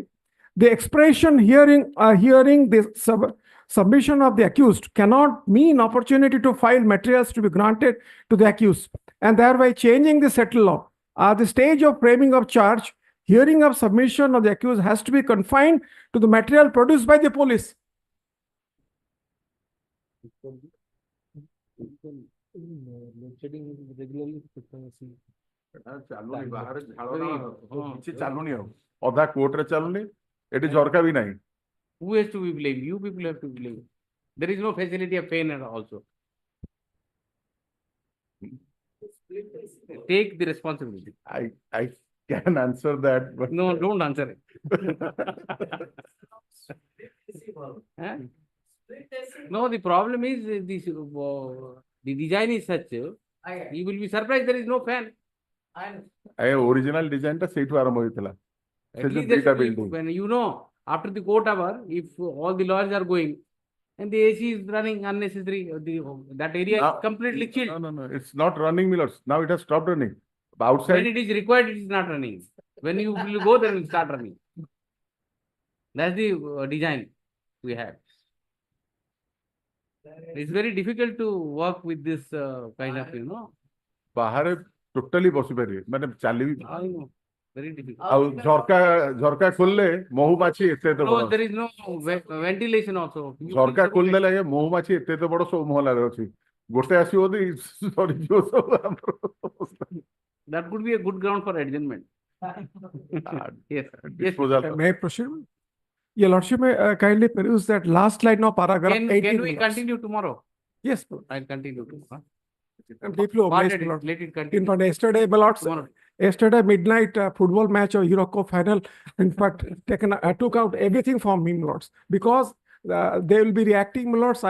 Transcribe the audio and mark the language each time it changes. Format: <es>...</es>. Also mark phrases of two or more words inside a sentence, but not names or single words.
<en>The expression hearing the submission of the accused cannot mean opportunity to file materials to be granted to the accused, and thereby changing the settled law. At the stage of framing of charge, hearing of submission of the accused has to be confined to the material produced by the police.</en> <or>ଅଧା କୋର୍ଟରେ ଚାଲୁନି ଏଠି ଝରକା ବି ନାହିଁ.</or> <en>Who has to be blamed? You people have to blame. There is no facility of fairness also. Take the responsibility. I can answer that, but. No, don't answer it. Huh? No, the problem is the design is such, you will be surprised there is no fan. Original design</en> <or>टा ସେଇଠୁ ଆରମ୍ଭ ହେଇଥିଲା।</or> <en>At least there should be, when you know, after the court hour, if all the lawyers are going and the AC is running unnecessary, that area is completely chilled. No, it's not running, Millers. Now it has stopped running. Outside. When it is required, it is not running. When you will go, then it will start running. That's the design we have. It's very difficult to work with this kind of, you know.</en> <or>ବାହାରେ totally ବସି ପାରିବେ ମାନେ ଚାଲିବି</or> <en>I know. Very difficult.</en> <or>ଆଉ ଝରକା ଖୋଲିଲେ ମହୁମାଛି ଏତେ ଏତେ</or> <en>No,</en> <or>ବଡ</or> <en>there is no ventilation also.</en> <or>ଝରକା ଖୋଲିଦେଲେ ଆଜ୍ଞା ମହୁମାଛି ଏତେ ଏତେ ବଡ ସବୁ ମହଲାରେ ଅଛି ଗୋଟେ ଆସିବ ଯଦି ସରିଯିବ ସବୁ ଆମର ଅବସ୍ଥା।</or> <en>That could be a good ground for adjournment. Yes. May I proceed? Your Lordship, may kindly peruse that last line of paragraph 18. Can we continue tomorrow? Yes, Lord. I'll continue tomorrow. I'm deeply obliged, Let it- Lord. let it continue. In fact, yesterday, my lords, yesterday midnight football match or Euro Cup final, in fact, took out everything from me, my lords, because they will be reacting, my lords.</en>